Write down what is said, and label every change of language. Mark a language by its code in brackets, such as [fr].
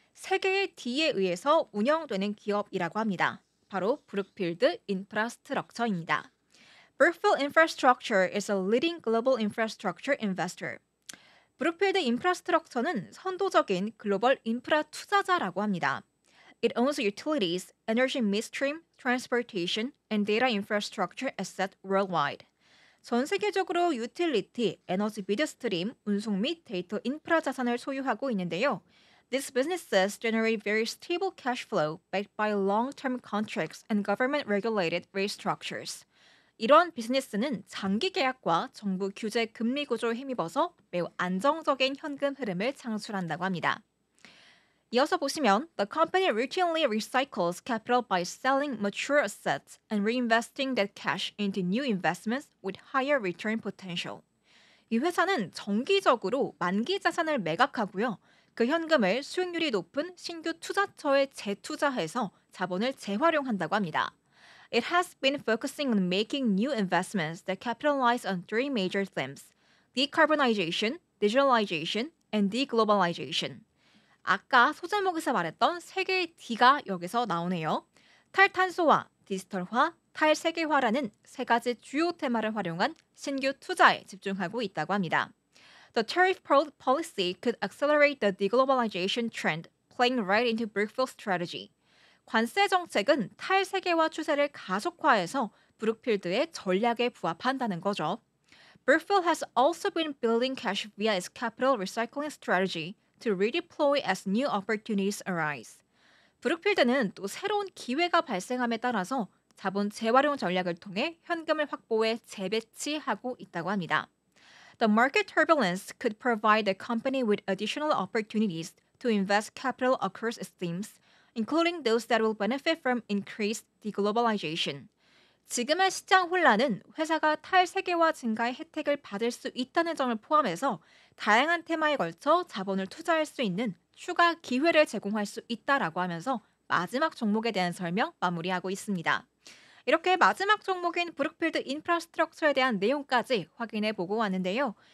[ko] 세 개의 D에 의해서 운영되는 기업이라고 합니다. 바로 브룩필드 인프라스트럭처입니다. [en] Brookfield Infrastructure is a leading global infrastructure investor. [ko] 브룩필드 인프라스트럭처는 선도적인 글로벌 인프라 투자자라고 합니다. [en] It owns utilities, energy midstream, transportation, and data infrastructure assets worldwide. [ko] 전 세계적으로 유틸리티, 에너지 미드스트림, 운송 및 데이터 인프라 자산을 소유하고 있는데요. [en] These businesses generate very stable cash flow backed by long-term contracts and government-regulated rate structures. [ko] 이러한 비즈니스는 장기 계약과 정부 규제 금리 구조에 힘입어서 매우 안정적인 현금 흐름을 창출한다고 합니다. 이어서 보시면 [en] The company routinely recycles capital by selling mature assets and reinvesting that cash into new investments with higher return potential. [ko] 이 회사는 정기적으로 만기 자산을 매각하고요. 그 현금을 수익률이 높은 신규 투자처에 재투자해서 자본을 재활용한다고 합니다. [en] It has been focusing on making new investments that capitalize on three major themes: decarbonization, digitalization, and deglobalization. [ko] 아까 소제목에서 말했던 세 개의 D가 여기서 나오네요. 탈탄소화, 디지털화, 탈세계화라는 세 가지 주요 테마를 활용한 신규 투자에 집중하고 있다고 합니다. [en] The tariff policy could accelerate the deglobalization trend, playing right into Brookfield's strategy. [ko] 관세 정책은 탈세계화 추세를 가속화해서 브룩필드의 전략에 부합한다는 거죠. [en] Brookfield has also been building cash via its capital recycling strategy to redeploy as new opportunities arise. [ko] 브룩필드는 또 새로운 기회가 발생함에 따라서 자본 재활용 전략을 통해 현금을 확보해 재배치하고 있다고 합니다. [en] The market turbulence could provide the company with additional opportunities to invest capital across its themes, including those that will benefit from increased deglobalization. [ko] 지금의 시장 혼란은 회사가 탈세계화 증가의 혜택을 받을 수 있다는 점을 포함해서 다양한 테마에 걸쳐 자본을 투자할 수 있는 추가 기회를 제공할 수 있다라고 하면서 마지막 종목에 대한 설명 마무리하고 있습니다. 이렇게 마지막 종목인 브룩필드 인프라스트럭처에 대한 내용까지 확인해 보고 왔는데요.